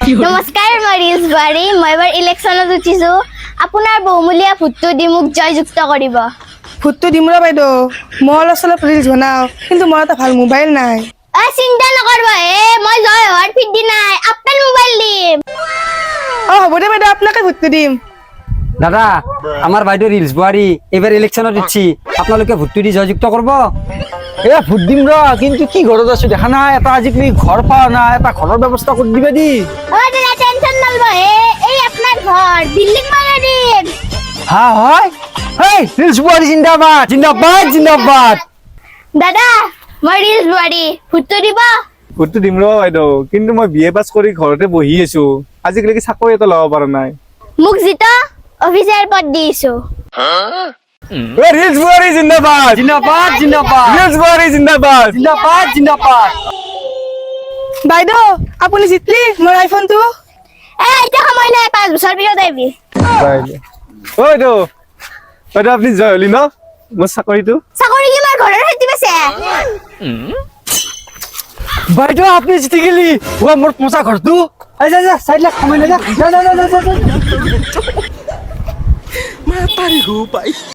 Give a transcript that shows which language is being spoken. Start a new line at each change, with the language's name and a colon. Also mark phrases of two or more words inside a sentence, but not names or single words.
Assamese: নমস্কাৰ মই ৰিলছ বাৰী মই এবাৰ ইলেকশ্যনত উঠিছো আপোনাৰ বহুমূলীয়া ভোটটো দি মোক জয়যুক্ত কৰিব ভোটটো দিম ৰ বাইদেউ মই অলপ চলপ ৰিলছ বনাও কিন্তু মোৰ এটা ভাল মোবাইল নাই চিন্তা নকৰব মই জয় হোৱাৰ ফিৰ্তি নাই আপোনাৰ মোবাইল দিম হ'ব দে বাইদেউ আপোনাকে ভোটটো দিম
Bangla: দাদা আমার বাইদেউ রিলস বুয়ারি এবার ইলেকশনত উঠছি আপনালোকে ভোটটো দি জয়যুক্ত করব
Assamese: ভোট দিম র কিন্তু কি ঘৰত আছো দেখা নাই এটা আজিকালি ঘৰ পাওয়া না এটা ঘৰৰ ব্যৱস্থা কৰি দিবে দি
Bangla: দাদা টেনশন নলব এই আপনার ঘর বিল্ডিং বানিয়ে দিম হ্যাঁ হয় এই রিলস বুয়ারি জিন্দাবাদ জিন্দাবাদ জিন্দাবাদ
Assamese: দাদা মই ৰিলছ বাৰী ভোটটো দিব ভোটটো দিম ৰ বাইদেউ কিন্তু মই বিএ পাছ কৰি ঘৰতে বহি আছো আজিকালি চাকৰি এটা ল'ব পৰা নাই মোক জিতা অফিচাৰ পদ দিছো ৰিলছ বুৱাৰী জিন্দাবাদ জিন্দাবাদ জিন্দাবাদ ৰিলছ বুৱাৰী জিন্দাবাদ জিন্দাবাদ জিন্দাবাদ বাইদেউ আপুনি জিতলি মোৰ আইফোনটো এতিয়া সময় নাই 5 বছৰ পিছত আহিবি ঐ বাইদেউ বাইদেউ আপুনি জয় হলি ন মোৰ চাকৰিটো চাকৰি কি মোৰ ঘৰৰ খেতি পাইছে
Bangla: বাইদেউ আপনি জিতে গেলি ও মোর পচা ঘরটো এই যা যা সাইড লাগ কমাই না যা যা যা যা